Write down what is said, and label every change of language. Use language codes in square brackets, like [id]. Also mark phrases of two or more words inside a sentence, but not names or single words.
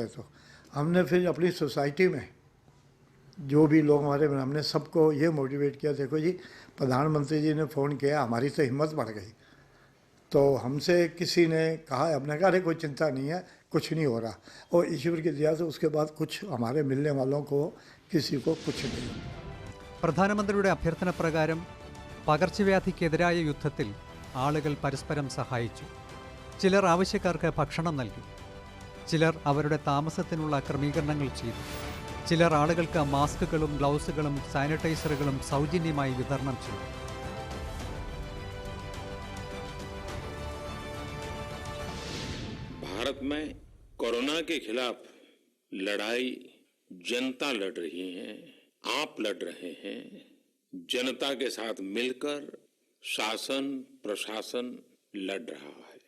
[hi] तो हमने फिर अपनी सोसाइटी में जो भी लोग हमारे में, हमने सबको ये मोटिवेट किया, देखो जी प्रधानमंत्री जी ने फ़ोन किया, हमारी तो हिम्मत बढ़ गई। तो हमसे किसी ने कहा, हमने कहा अरे कोई चिंता नहीं है, कुछ नहीं हो रहा, और ईश्वर की दया से उसके बाद कुछ हमारे मिलने वालों को किसी को कुछ नहीं। [ml] പ്രധാനമന്ത്രിയുടെ അഭ്യർത്ഥന പ്രകാരം പകർച്ചവ്യാധിക്കെതിരായ യുദ്ധത്തിൽ ആളുകൾ പരസ്പരം സഹായിച്ചു. ചിലർ ആവശ്യക്കാർക്ക് ഭക്ഷണം നൽകി, ചിലർ അവരുടെ താമസത്തിനുള്ള ക്രമീകരണങ്ങൾ ചെയ്തു, ചിലർ ആളുകൾക്ക് മാസ്കുകളും ഗ്ലൗസുകളും സാനിറ്റൈസറുകളും സൗജന്യമായി വിതരണം ചെയ്തു. [hi] भारत में कोरोना के खिलाफ लड़ाई जनता लड़ रही है, आप लड़ रहे हैं। जनता के साथ मिलकर शासन प्रशासन लड़ रहा है।